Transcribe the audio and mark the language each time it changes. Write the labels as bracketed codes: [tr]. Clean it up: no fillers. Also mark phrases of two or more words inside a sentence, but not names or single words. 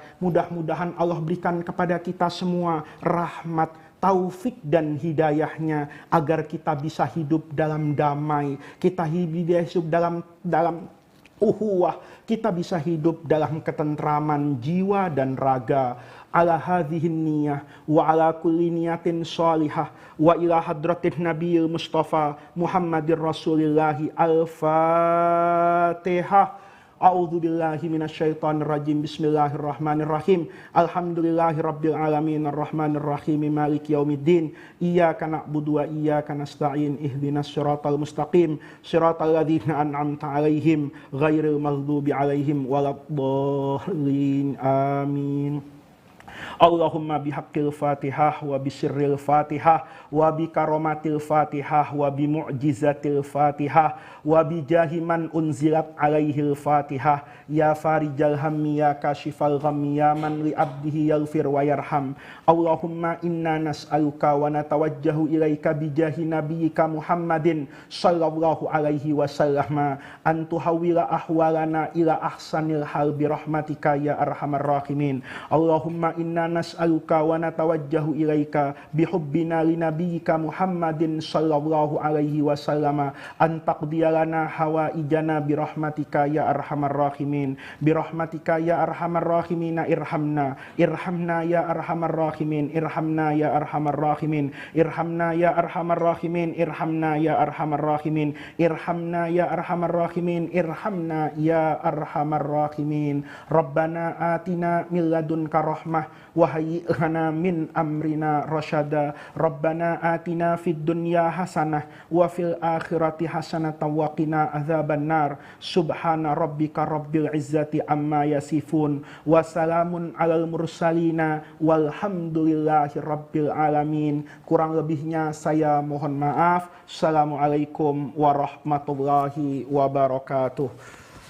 [id] Mudah-mudahan Allah berikan kepada kita semua rahmat, taufik dan hidayahnya agar kita bisa hidup dalam damai, kita hidup dalam uhuwah, kita bisa hidup dalam ketentraman jiwa dan raga. [ar] على هذه النية وعلى كل نية صالحة وإلى حضرة النبي المصطفى محمد رسول الله الفاتحة. أعوذ بالله من الشيطان الرجيم بسم الله الرحمن الرحيم. الحمد لله رب العالمين الرحمن الرحيم مالك يوم الدين. إياك نعبد وإياك نستعين اهدنا الصراط المستقيم. صراط الذين أنعمت عليهم غير المغضوب عليهم ولا الضالين. آمين اللهم بحق الفاتحة وبسر الفاتحة وبكرامة الفاتحة وبمعجزة الفاتحة وبجاه من أنزلت عليه الفاتحة يا فارج الهم يا كاشف الغم يا من لعبده يغفر ويرحم. اللهم إنا نسألك ونتوجه إليك بجاه نبيك محمد صلى الله عليه وسلم أن تحول أحوالنا إلى أحسن الحال برحمتك يا أرحم الراحمين. اللهم إنا نسألك ونتوجه إليك بحبنا لنبيك محمد صلى الله عليه وسلم أن تقضي لنا حوائجنا برحمتك يا أرحم الراحمين. برحمتك يا أرحم الراحمين ارحمنا يا أرحم الراحمين ارحمنا يا أرحم الراحمين ارحمنا يا أرحم الراحمين ارحمنا يا أرحم الراحمين ارحمنا يا أرحم الراحمين ارحمنا يا أرحم الراحمين. ربنا آتنا من لدنك رحمة وهيئ لنا من أمرنا رشدا. ربنا آتنا في الدنيا حسنة وفي الآخرة حسنة وقنا عذاب النار. سبحان ربك رب العزة عما يصفون وسلام على المرسلين والحمد لله رب العالمين. [id] Kurang lebihnya saya mohon maaf. [ar] السلام عليكم ورحمة الله وبركاته.